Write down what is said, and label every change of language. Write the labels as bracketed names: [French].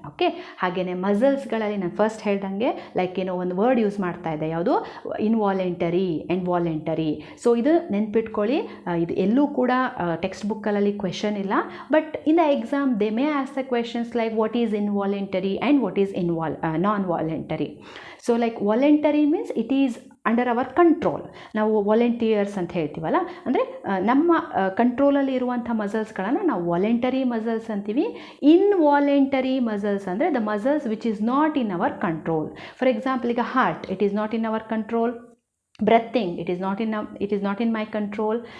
[Kannada] Okay, ಹಾಗೆಯೇ ಮಸಲ್ಸ್ಗಳಲ್ಲಿ ನಾನು first ಹೇಳ್ದಂಗೆ ಲೈಕ್ ಏನೋ ಒಂದು ವರ್ಡ್ ಯೂಸ್ ಮಾಡ್ತಾ ಇದ್ದೆ, ಯಾವುದು, ಇನ್ವಾಲೆಂಟರಿ ಆ್ಯಂಡ್ ವಾಲೆಂಟರಿ. ಸೊ ಇದು ನೆನ್ಪಿಟ್ಕೊಳ್ಳಿ. ಇದು ಎಲ್ಲೂ ಕೂಡ ಟೆಕ್ಸ್ಟ್ ಬುಕ್ಕಲ್ಲಿ ಕ್ವೆಶನ್ ಇಲ್ಲ, [English] But in the exam they may ask the questions like what is involuntary and what is non-voluntary. So like voluntary means it is under our control. [Kannada] ನಾವು ವಾಲಂಟಿಯರ್ಸ್ ಅಂತ ಹೇಳ್ತೀವಲ್ಲ, ಅಂದರೆ ನಮ್ಮ ಕಂಟ್ರೋಲಲ್ಲಿ ಇರುವಂಥ ಮಸಲ್ಸ್ಗಳನ್ನು ನಾವು ವಾಲಂಟರಿ ಮಸಲ್ಸ್ ಅಂತೀವಿ. [English] Involuntary muscles ಅಂದರೆ the muscles which is not in our control. For example, ಈಗ heart, it is not in our control. Breathing, it is not in my control.